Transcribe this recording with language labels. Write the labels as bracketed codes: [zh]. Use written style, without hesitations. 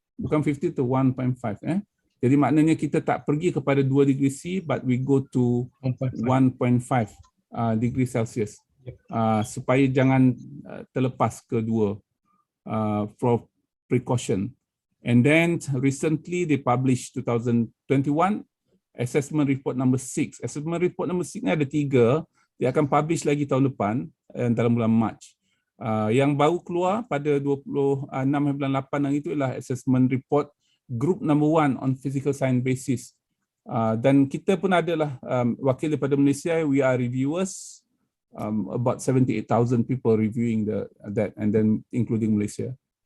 [ms] Bukan 50 tu 1.5. Jadi maknanya kita tak pergi kepada 2 degree C, [en] but we go to 1.5 degree Celsius. [ms] Supaya jangan terlepas ke 2 [en] for precaution. And then recently they published 2021 assessment report number 6. [ms] Assessment report number 6 ni ada 3. Dia akan publish lagi tahun depan dalam bulan Mac. Yang baru keluar pada 26 bulan 8 yang itu ialah assessment report group number 1 [en] on physical science basis. [ms] Dan kita pun adalah wakil daripada Malaysia. [en] We are reviewers, about 78,000 people reviewing that, and then including Malaysia.